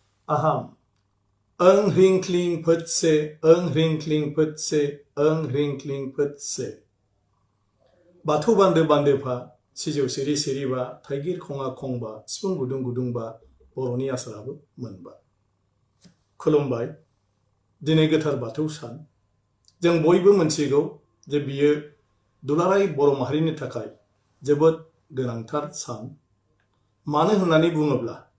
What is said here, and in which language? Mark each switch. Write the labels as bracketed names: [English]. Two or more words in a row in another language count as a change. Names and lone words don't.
[Sanskrit] aham ओं ह्रीं क्लीं फुत्से ओं ह्रीं क्लीं फुत्से ओं ह्रीं क्लीं फुत्से [Bodo] बाथौ बान्दो बान्दोफा सिजौ सिरि सिरिबा थाइगिर खङा खंबा सिफुं गुदुं गुदुंबा बर'नि आसाराबो मोनबा खुलुमबाय दिनै गोथार बाथौ सान जों बयबो मोनथिगौ जे बियो दुलाराय बर' माहारिनि थाखाय जोबोद गोनांथार सान मानो होननानै बुङोब्ला